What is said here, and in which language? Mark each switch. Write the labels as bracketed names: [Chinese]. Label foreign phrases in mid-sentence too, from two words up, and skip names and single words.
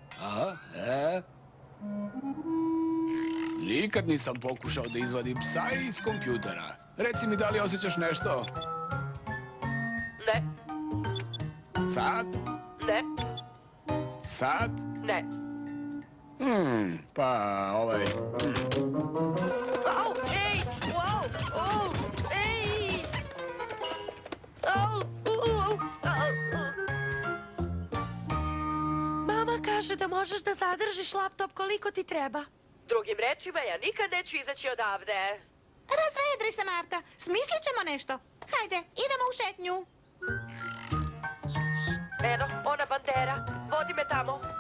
[Bosnian] Nikad nisam pokušao da izvadim psa iz kompjutera. Reci mi da li osjećaš nešto? Ne, Sad? ne, Sad? ne. Pa ovaj... Au, ej, wow, au, ej. Au, Mama kaže da možeš da zadržiš laptop koliko ti treba. Drugim rečima, ja nikad neću izaći odavde. Razvedri se, Marta. Smislit ćemo nešto. Hajde, idemo u šetnju. Eno, ona bandera. Vodi me tamo.